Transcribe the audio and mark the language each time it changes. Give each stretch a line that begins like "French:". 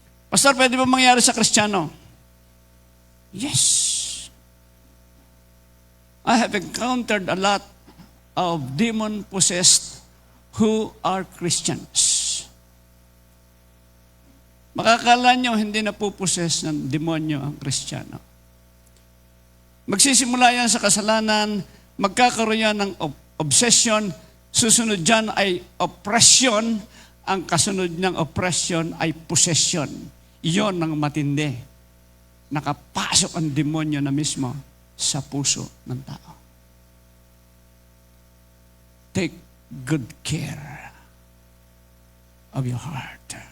Filipino: Pastor, pwede ba mangyari sa Kristiyano? Yes.
English: I have encountered a lot of demon-possessed who are Christians.
Filipino: Makakala nyo, hindi na puposes ng demonyo ang Kristiyano. Magsisimula yan sa kasalanan, magkakaroon yan ng obsession, susunod dyan ay oppression, ang kasunod ng oppression ay possession. Iyon ang matindi. Nakapasok ang demonyo na mismo sa puso ng tao.
English: Take good care of your heart.